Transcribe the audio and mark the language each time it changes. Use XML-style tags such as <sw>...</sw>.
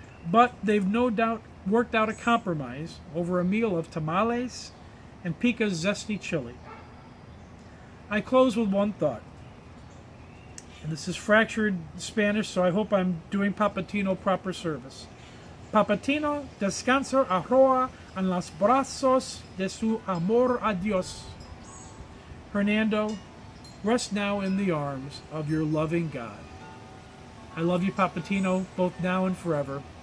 <en>But they've no doubt worked out a compromise over a meal of tamales and Pika's zesty chili. I close with one thought. And this is fractured Spanish, so I hope I'm doing Papatino proper service.</en> <es>Papatino descansa ahora en los brazos de su amor a Dios.</es> <en>Hernando, rest now in the arms of your loving God. I love you, Papatino, both now and forever.</en>